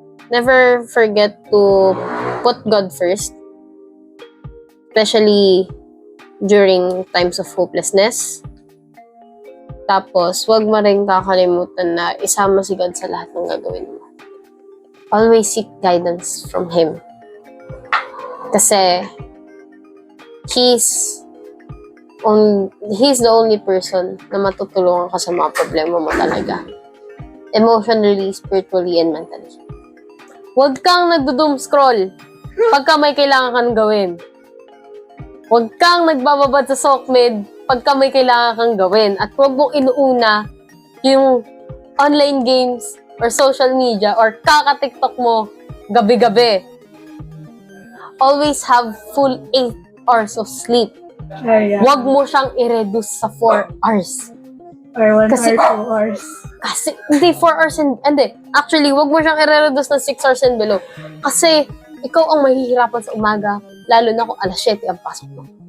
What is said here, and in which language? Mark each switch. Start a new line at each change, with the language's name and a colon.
English: Never forget to put God first. Especially during times of hopelessness.
Filipino: Tapos, wag mo rin kakalimutan na isama si God sa lahat ng gagawin mo.
English: Always seek guidance from Him. Kasi, He's the only person
Filipino: na matutulungan ka sa mga problema mo talaga.
English: Emotionally, spiritually, and mentally.
Filipino: Huwag kang nagdo-doom scroll pagka may kailangan kang gawin. Huwag kang nagbababad sa SOCMED pagka may kailangan kang gawin. At huwag mong inuuna yung
English: online games or social media
Filipino: or kaka-TikTok mo gabi-gabi.
English: Always have full 8 hours of sleep.
Filipino: Huwag mo siyang i-reduce sa 4 hours.
English: or 1
Filipino: Kasi-
English: or 2 hours.
Filipino: Kasi, hindi, 4 hours hindi. Actually, huwag mo siyang i-reduce ng
English: 6 hours and below.
Filipino: Kasi, ikaw ang mahihirapan sa umaga, lalo na kung alas 7 ang pasok mo.